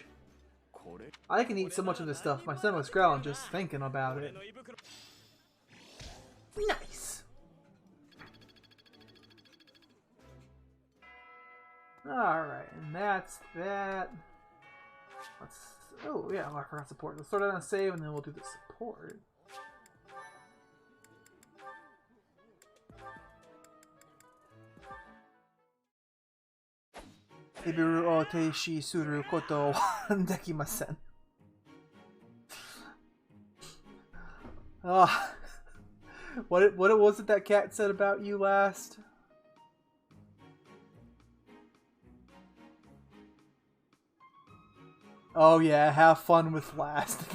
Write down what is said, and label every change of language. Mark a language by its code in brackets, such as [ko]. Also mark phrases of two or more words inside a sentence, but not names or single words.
[en] I can eat so much of this stuff, my stomach's growling just thinking about it. Nice! Alright, and that's that. Oh yeah, I forgot support. Let's start out on save and then we'll do the support. [ja] イビルを停止することできません. [en] What was it that cat said about you last? Oh yeah, have fun with last.